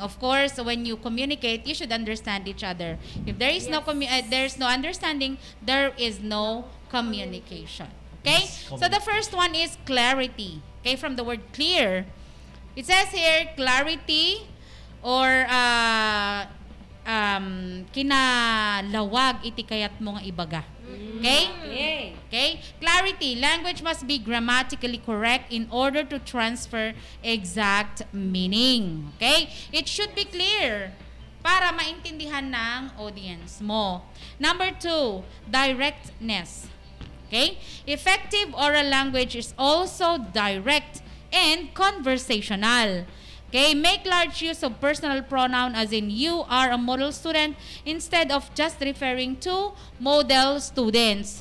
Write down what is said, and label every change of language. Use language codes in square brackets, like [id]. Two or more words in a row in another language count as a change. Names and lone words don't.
[en] Of course, when you communicate, you should understand each other. If there is there's no understanding, there is no communication. Okay? So the first one is clarity. Okay, from the word clear. It says here, clarity or [ilo] kinalawag iti kayat mo nga ibaga. [en] Okay? Okay. Okay? Clarity. Language must be grammatically correct in order to transfer exact meaning. Okay? It should be clear [tl] para maintindihan ng audience mo. [en] Number 2, directness. Okay? Effective oral language is also direct and conversational. Okay, make large use of personal pronoun as in you are a model student instead of just referring to model students.